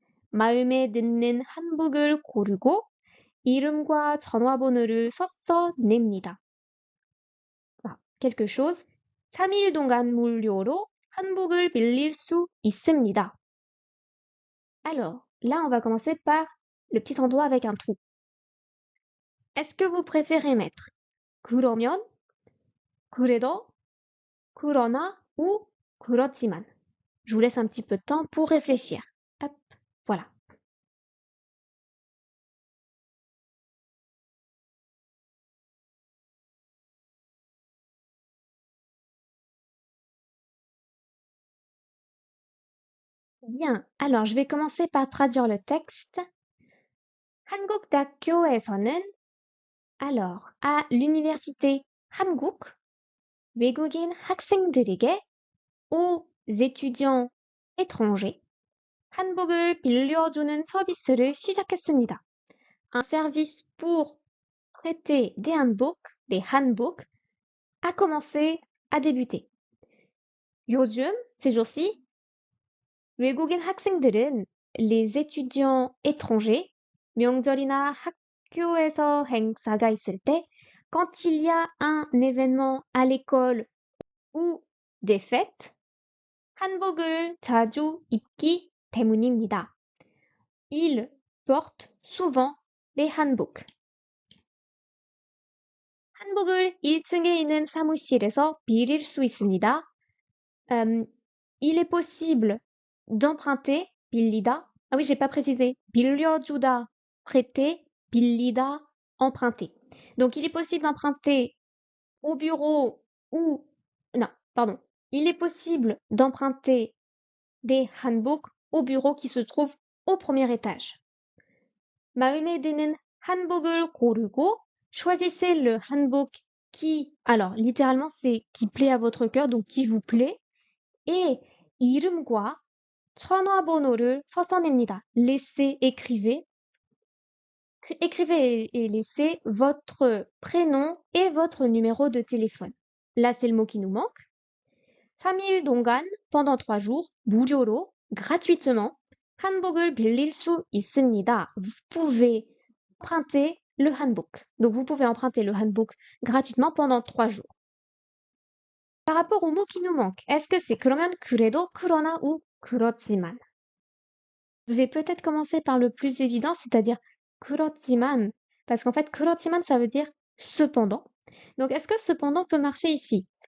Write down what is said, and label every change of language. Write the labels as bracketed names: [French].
[Korean] 마음에 드는 한복을 고르고 이름과 전화번호를 써서 냅니다. [French] quelque chose. [Korean] 3일 동안 무료로 한복을 빌릴 수 있습니다. [French] Alors, là, on va commencer par le petit endroit avec un trou. Est-ce que vous préférez mettre 그러면, 그래도, 그러나 ou 그렇지만? Je vous laisse un petit peu de temps pour réfléchir. Hop, voilà. Bien, alors je vais commencer par traduire le texte. [Korean] 한국대학교에서는, [French] alors, à l'université [Korean] 한국, 외국인 학생들에게, [French] aux étudiants étrangers, [Korean] 한복을 빌려주는 서비스를 시작했습니다. [French] Un service pour prêter des handbooks, a commencé à débuter. [Korean] 요즘, [French] ces jours-ci, [Korean] 외국인 학생들은, [French] les étudiants étrangers, [Korean] 명절이나 학교에서 행사가 있을 때, [French] quand il y a un événement à l'école ou des fêtes, [Korean] 한복을 자주 입기 때문입니다. [French] Ils portent souvent les handbooks. [Korean] 한복을 1층에 있는 사무실에서 빌릴 수 있습니다. [French] Il est possible d'emprunter, 빌리다. Ah oui, j'ai pas précisé. 빌려주다, prêter, 빌리다, emprunter. Donc, il est possible d'emprunter au bureau ou... Non, pardon. Il est possible d'emprunter des handbooks au bureau qui se trouve au premier étage. [Korean] 마음에 드는 한복을 고르고 [French] choisissez le hanbok qui, alors littéralement c'est qui plaît à votre cœur, donc qui vous plaît, et [Korean] 이름과 전화번호를 써서 냅니다. [French] Laissez, écrivez et laissez votre prénom et votre numéro de téléphone. Là c'est le mot qui nous manque. [Korean] 3일 동안, [French] pendant 3 jours, [Korean] 무료로, gratuitement, 한복을 빌릴 수 있습니다. [French] Vous pouvez emprunter le handbook. Donc vous pouvez emprunter le handbook gratuitement pendant 3 jours. Par rapport au mot qui nous manque, est-ce que c'est 그러면, 그래도, 그러나 ou 그렇지만? Je vais peut-être commencer par le plus évident, c'est-à-dire 그렇지만, parce qu'en fait 그렇지만 ça veut dire cependant. Donc est-ce que cependant peut marcher ici?